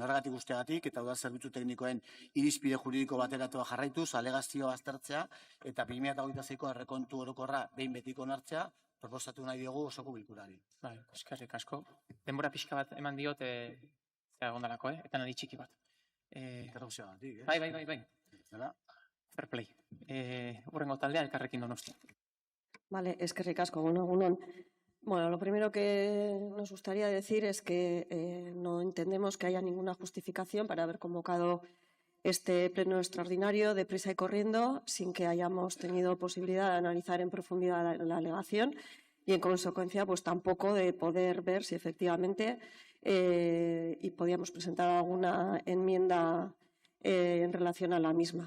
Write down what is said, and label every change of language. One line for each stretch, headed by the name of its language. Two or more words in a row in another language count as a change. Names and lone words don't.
Basque: Horregatik guztiagatik, eta udal zerbitzu teknikoen irizpide juridiko bateratua jarraituz, alegazioa aztertzea, eta 2026ko aurrekontu orokorra behin betiko onartzea, proposatu nahi diogu osoko bilkurari. Bai, eskerrik asko. Denbora pixka bat eman diot, zera gondalako, eta nadi txiki bat. Interrupzioagatik,
English: Bai. Fair play.
Basque: Hurrengo taldea Elkarrekin Donostia. Vale, eskerrik asko, egunon. Bueno,
Spanish: lo primero que nos gustaría decir es que no entendemos que haya ninguna justificación para haber convocado este pleno extraordinario deprisa y corriendo, sin que hayamos tenido posibilidad de analizar en profundidad la alegación y, en consecuencia, pues tampoco de poder ver si efectivamente y podíamos presentar alguna enmienda en relación a la misma.